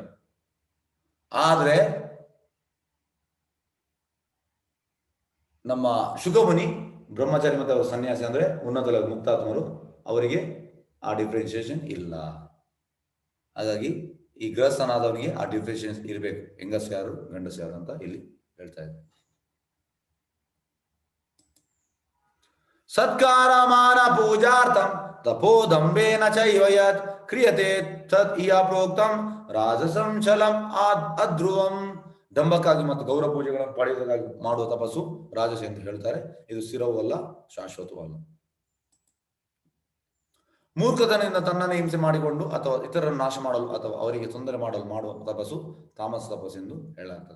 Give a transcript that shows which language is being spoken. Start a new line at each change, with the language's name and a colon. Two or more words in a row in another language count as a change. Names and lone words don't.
Kannada: ಆದ್ರೆ ನಮ್ಮ ಶುಕಮುನಿ ಬ್ರಹ್ಮಚಾರಿ ಮತ್ತು ಅವರ ಸನ್ಯಾಸಿ ಅಂದ್ರೆ ಉನ್ನತ ಮುಕ್ತಾತ್ಮರು, ಅವರಿಗೆ ಆ ಡಿಫ್ರೆನ್ಸಿಯೇಷನ್ ಇಲ್ಲ. ಹಾಗಾಗಿ ಈ ಗೃಹಸ್ಥನಾದವನಿಗೆ ಆ ಡಿಫ್ರೆನ್ಸಿಯೇಷನ್ ಇರಬೇಕು, ಹೆಂಗಸ ಯಾರು ಗಂಡಸ ಯಾರು ಅಂತ ಇಲ್ಲಿ ಹೇಳ್ತಾ ಇದೆ.
Sanskrit: ಸತ್ಕಾರಮಾನ ಪೂಜಾರ್ಥಂ ತಪೋದಂಬೇನ ಚೈವ ಯತ್ ಕ್ರಿಯತೆ ತತ್ ಇಹ ಪ್ರೋಕ್ತಂ ರಾಜಸಂ ಛಲಂ ಅಧ್ರುವಂ.
Kannada: ದಂಭಕ್ಕಾಗಿ ಮತ್ತು ಗೌರವ ಪೂಜೆಗಳನ್ನು ಪಡೆಯುವುದಕ್ಕಾಗಿ ಮಾಡುವ ತಪಸ್ಸು ರಾಜಸ ಎಂದು ಹೇಳ್ತಾರೆ. ಇದು ಸ್ಥಿರವೂ ಅಲ್ಲ, ಶಾಶ್ವತವೂ ಅಲ್ಲ. ಮೂರ್ಖತನದಿಂದ ತನ್ನನ್ನೇ ಹಿಂಸೆ ಮಾಡಿಕೊಂಡು ಅಥವಾ ಇತರರನ್ನು ನಾಶ ಮಾಡಲು ಅಥವಾ ಅವರಿಗೆ ತೊಂದರೆ ಮಾಡಲು ಮಾಡುವ ತಪಸ್ಸು ತಾಮಸ ತಪಸ್ಸು ಎಂದು ಹೇಳಲಾಗ್ತದೆ.